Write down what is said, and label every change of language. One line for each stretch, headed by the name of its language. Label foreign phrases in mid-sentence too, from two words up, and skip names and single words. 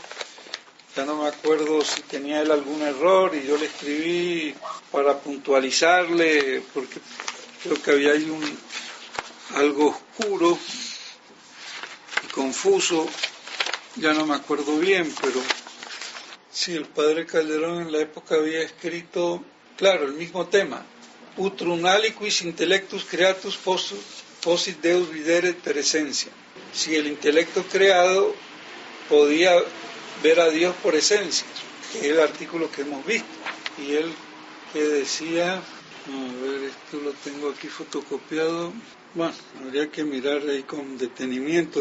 Spanish: Ya no me acuerdo si tenía él algún error y yo le escribí para puntualizarle, porque creo que había ahí algo oscuro y confuso. Ya no me acuerdo bien, pero sí, el padre Calderón en la época había escrito, claro, el mismo tema.
Latin: Utrum aliquis intellectus creatus posit Deus videre per essentia.
Spanish: Si el intelecto creado podía ver a Dios por esencia, que es el artículo que hemos visto. Y él que decía, a ver, esto lo tengo aquí fotocopiado. Bueno, habría que mirar ahí con detenimiento.